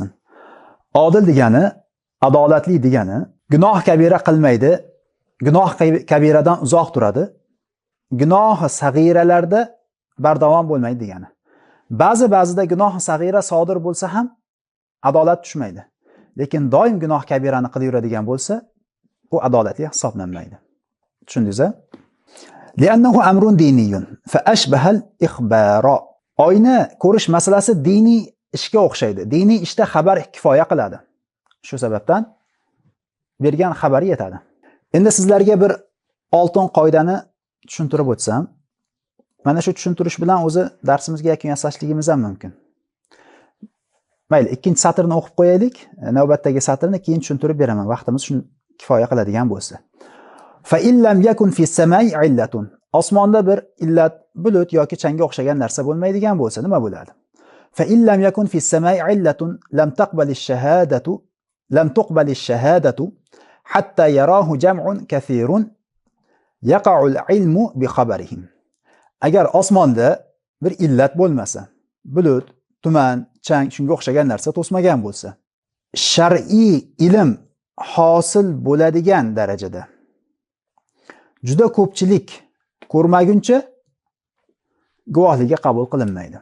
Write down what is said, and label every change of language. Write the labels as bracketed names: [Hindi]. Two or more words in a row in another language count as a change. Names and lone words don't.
[Uzbek] Odil degani, adolatli degani, gunoh kabira qilmaydi, gunoh kabiradan uzoq turadi, gunoh sag'iralarda bardavom bo'lmaydi degani. Ba'zida gunoh sag'ira sodir bo'lsa ham adolat tushmaydi. Lekin doim gunoh kabirani qilaveradigan bo'lsa, bu adolatli hisoblanmaydi. Tushundingiz-a? [Arabic] لأنه أمر ديني فأشبه الإخبار. [Uzbek] Oyni ko'rish masalasi diniy ishga o'xshaydi. Diniy ishda xabar kifoya qiladi. Shu sababdan bergan xabari yetadi. Endi sizlarga bir oltin qoidani tushuntirib o'tsam, mana shu tushuntirish bilan o'zi darsimizga yakun yasashligimiz ham mumkin. Mayli, ikkinchi satrni o'qib qo'yaylik. Navbatdagi satrni keyin tushuntirib beraman, vaqtimiz shuni kifoya qiladigan bo'lsa. [Arabic] فإن لم يكن في السماء علة. [Uzbek] Osmonda bir illat, bulut yoki changga o'xshagan narsa bo'lmaydigan bo'lsa, nima bo'ladi? [Arabic] فإن لم يكن في السماء علة لم تقبل الشهادة حتى يراه جمع كثير يقع العلم بخبرهم. [Uzbek] Agar osmonda bir illat bo'lmasa, bulut, tuman, chang shunga o'xshagan narsa to'smagan bo'lsa, shar'iy ilm hosil bo'ladigan darajada juda ko'pchilik ko'rmaguncha guvohligiga qabul qilinmaydi.